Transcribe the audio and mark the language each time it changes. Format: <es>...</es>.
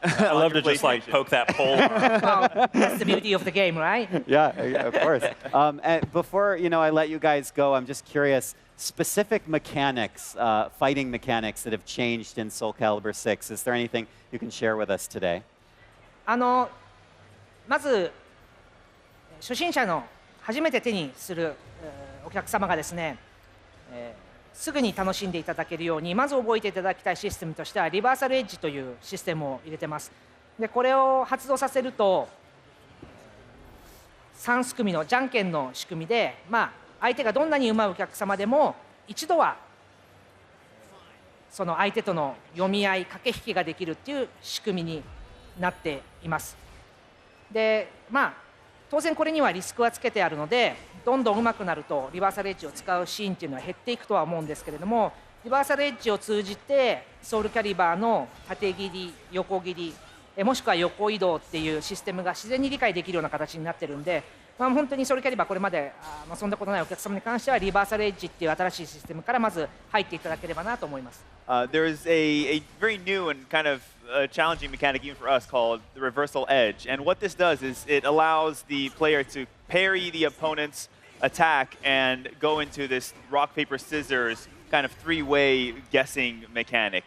<en>I love to just like poke that pole. Well, that's the beauty of the game, right? Yeah, of course. And before I let you guys go, I'm just curious. Specific mechanics, fighting mechanics that have changed in Soul Calibur 6. Is there anything you can share with us today?</en> <ja>まず初心者の初めて手にするお客様がですね、すぐに楽しんでいただけるようにまず覚えていただきたいシステムとしてはリバーサルエッジというシステムを入れてます。でこれを発動させると3すくみのじゃんけんの仕組みで、相手がどんなに上手いお客様でも一度はその相手との読み合い駆け引きができるっていう仕組みになっています。で当然これにはリスクはつけてあるのでどんどん上手くなるとリバーサルエッジを使うシーンっていうのは減っていくとは思うんですけれどもリバーサルエッジを通じてソウルキャリバーの縦切り横切りもしくは横移動っていうシステムが自然に理解できるような形になってるんで、本当にソウルキャリバーこれまで遊んだことないお客様に関してはリバーサルエッジっていう新しいシステムからまず入っていただければなと思います。</ja> <en>There is a very new and kind of challenging mechanic even for us called the reversal edge. And what this does is it allows the player to parry the opponent's attack and go into this rock, paper, scissors kind of three-way guessing mechanic.</en>